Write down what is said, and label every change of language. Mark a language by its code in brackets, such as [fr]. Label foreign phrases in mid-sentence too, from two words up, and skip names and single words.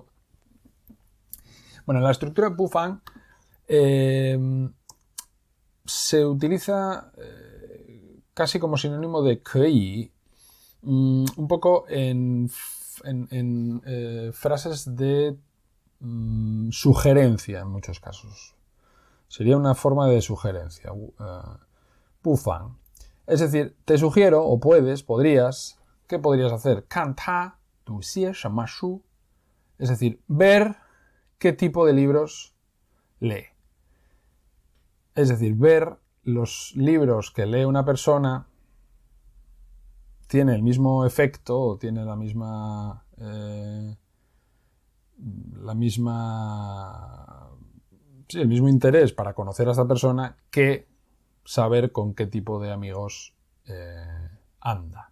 [es] Bueno, la estructura bufang se utiliza casi como sinónimo de kei, un poco en frases de sugerencia en muchos casos. Sería una forma de sugerencia. Bufang. Es decir, te sugiero, o podrías, ¿qué podrías hacer? [zh] 看他读些什么书. [es] Es decir, ver qué tipo de libros lee. Es decir, ver los libros que lee una persona tiene el mismo efecto o tiene la misma sí, el mismo interés para conocer a esta persona que saber con qué tipo de amigos anda.